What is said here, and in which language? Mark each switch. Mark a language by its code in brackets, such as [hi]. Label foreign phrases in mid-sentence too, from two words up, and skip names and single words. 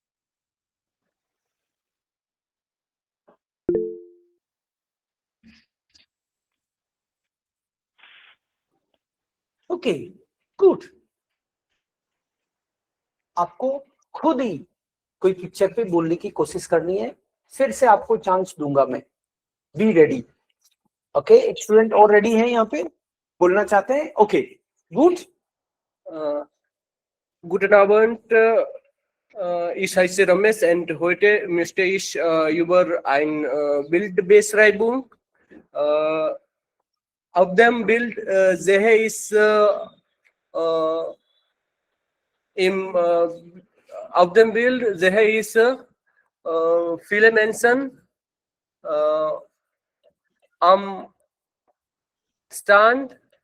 [en] okay good. [hi] आपको खुद ही कोई पिक्चर पे बोलने की कोशिश करनी है, फिर से आपको चांस दूंगा मैं। [en] be ready. [hi] ओके, एक स्टूडेंट और रेडी है यहाँ पे, बोलना चाहते हैं? [en] okay good. [de] Guten Abend, ich heiße Ramesh und heute möchte ich über ein Bildbeschreibung. Auf dem Bild sehe ich auf dem Bild sehe ich viele Menschen am Stand.